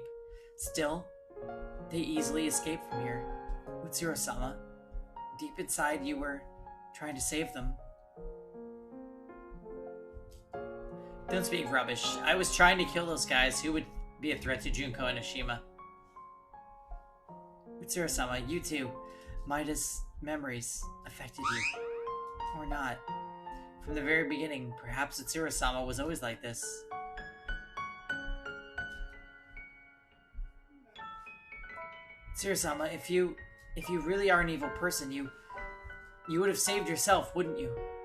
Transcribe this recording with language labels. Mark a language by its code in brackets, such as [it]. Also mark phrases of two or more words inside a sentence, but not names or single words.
[en] Still, they easily escaped from here. Utsura-sama, deep inside you were trying to save them. Don't speak rubbish. I was trying to kill those guys who would be a threat to Junko and Ashima. Utsura-sama, you too. Maida's memories affected you. Or not. From the very beginning, perhaps Utsura-sama was always like this. Tsuru-sama, if you really are an evil person, you would have saved yourself, wouldn't you?